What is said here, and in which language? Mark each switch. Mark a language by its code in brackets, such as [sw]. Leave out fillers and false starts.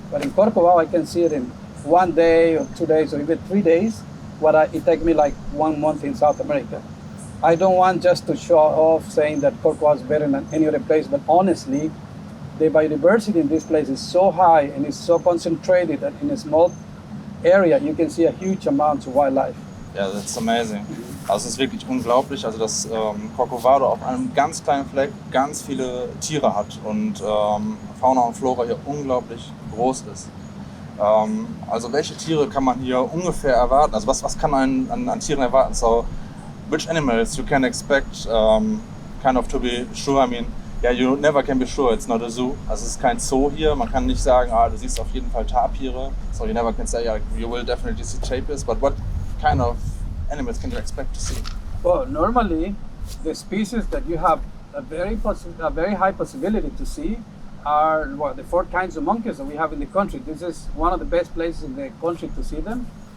[en] But in Corcovado, I can see it in 1 day or 2 days or even 3 days, it takes me like 1 month in South America. I don't want just to show off saying that Corcovado is better than any other place, but honestly, the biodiversity in this place is so high and is so concentrated that in a small area you can see a huge amount of wildlife. [de] Ja, das ist amazing. Also es ist wirklich unglaublich, also dass Corcovado auf einem ganz kleinen Fleck ganz viele Tiere hat und Fauna und Flora hier unglaublich groß ist. Also welche Tiere kann man hier ungefähr erwarten? Also was kann man an Tieren erwarten? [en] So which animals you can expect kind of to be sure? I mean, yeah, you never can be sure, it's not a zoo. [de] Also es ist kein Zoo hier, man kann nicht sagen, du siehst auf jeden Fall Tapire. [en] So you never can say, yeah, you will definitely see tapirs, but what kind of animals can you expect to see? Well, normally the species that you have a very high possibility to see are the 4 kinds of monkeys that we have in the country. This is one of the best places in the country to see them.